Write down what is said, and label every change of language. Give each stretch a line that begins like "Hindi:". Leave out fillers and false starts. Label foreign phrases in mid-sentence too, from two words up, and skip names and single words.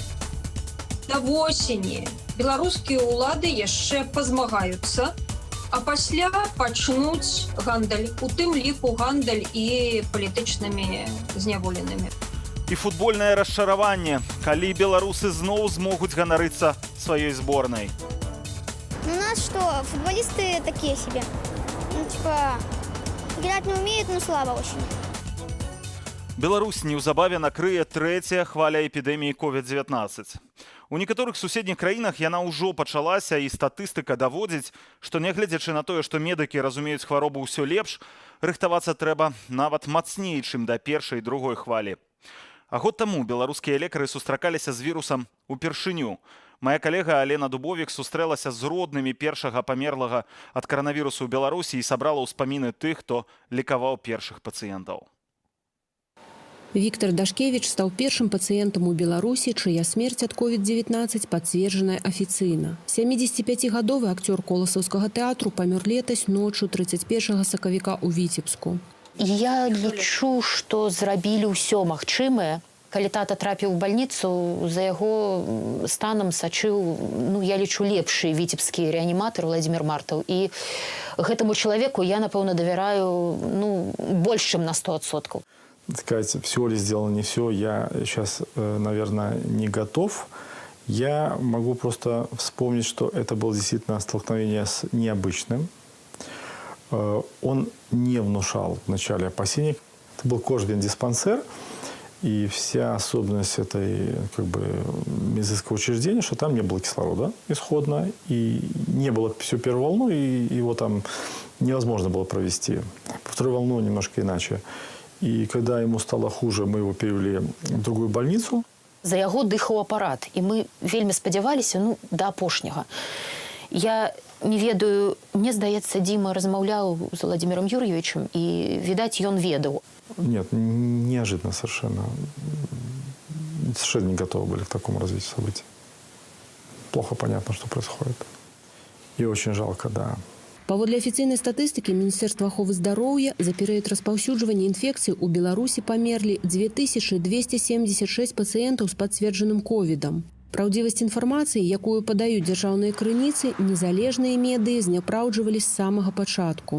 Belarusian: Да восені беларускія ўлады яшчэ пазмагаюцца, а пасля пачнуць гандаль, у тым ліку гандаль і палітычнымі зняволенымі. І футбольнае расчараванне, калі беларусы зноў змогуць ганарыцца сваёй зборнай.
Russian: У нас что, футболисты такие себе. Ну, типа, играть не умеют, но слабо очень.
Belarusian: Беларусь неўзабаве накрые трэцяя хваля эпідэміі COVID-19. У некаторых суседніх краінах яна ўжо пачалася, і статыстыка даводзіць, што нягледзячы на тое, што медыкі разумеюць хваробу ўсё лепш, рыхтавацца трэба нават мацней, чым да першай і другой хвалі. А год таму беларускія лекары сустракаліся з вірусам упершыню. Мая калега Алена Дубовік сустрэлася з роднымі першага памерлага ад каранавірусу ў Беларусі і сабрала ўспаміны тых, хто лекаваў першых пацыентаў.
Russian: Виктор Дашкевич стал первым пациентом у Беларуси, чья смерть от COVID-19 подтверждена официально.
Belarusian: 75-гадовый актер Колосовского театру помер летась ночью 31 сакавіка у Витебску. Я лічу, што зрабілі ўсё магчымае. Калі тата трапіў у бальніцу, за яго станам сачыў, я лічу, лепшы віцебскі рэаніматар Владимир Мартаў. І гэтаму чалавеку я, напэўна, давяраю больш, чым на 100%.
Russian: Сказать, все ли сделано, не все, я сейчас, наверное, не готов. Я могу просто вспомнить, что это было действительно столкновение с необычным. Он не внушал вначале опасений. Это был кожвен-диспансер, и вся особенность этой медицинского учреждения, что там не было кислорода исходно, и не было всю первую волну, и его там невозможно было провести. Вторую волну немножко иначе. И когда ему стало хуже, мы его перевели в другую больницу.
Belarusian: За яго дыхаў апарат, і мы вельмі спадзяваліся, да апошняга. Я не ведаю, мне здаецца, Дима размаўляў з Владимиром Юрьевичем, і, відаць, ён ведаў.
Russian: Нет, неожиданно совершенно. Совершенно не готовы были к такому развитию событий. Плохо понятно, что происходит. И очень жалко, да.
Belarusian: Паводле афіцыйнай статыстыкі Міністэрства аховы здароўя за перыяд распаўсюджвання інфекцыі ў Беларусі памерлі 2276 пацыентаў з пацверджаным ковідам. Праўдзівасць інфармацыі, якую падаюць дзяржаўныя крыніцы, незалежныя медыі зняпраўджвалі з самага пачатку.